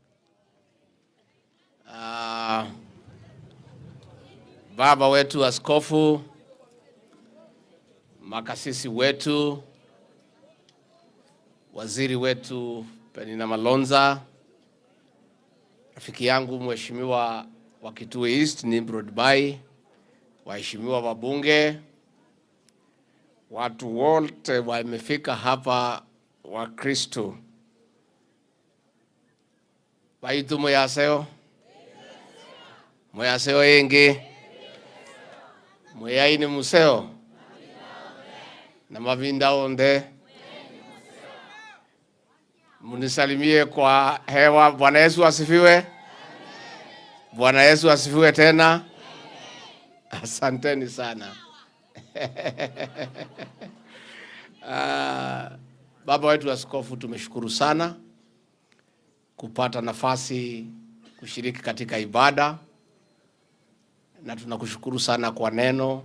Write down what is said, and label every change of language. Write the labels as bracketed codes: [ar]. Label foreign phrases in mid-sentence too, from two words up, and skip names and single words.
[sw] Baba wetu askofu, makasisi wetu, waziri wetu Penina Malonza, rafiki yangu mheshimiwa wa Kitui East Nimrod Bai, waheshimiwa wabunge, watu wote wamefika hapa, wa Kristo. [kam] Baitu moyaseo yengi moyaini museo na mavinda onde. [sw] Munisalimie kwa hewa. Bwana Yesu asifiwe. Bwana Yesu asifiwe tena. Asanteni sana. Baba wetu askofu, tumeshukuru sana kupata nafasi kushiriki katika ibada, na tunakushukuru sana kwa neno.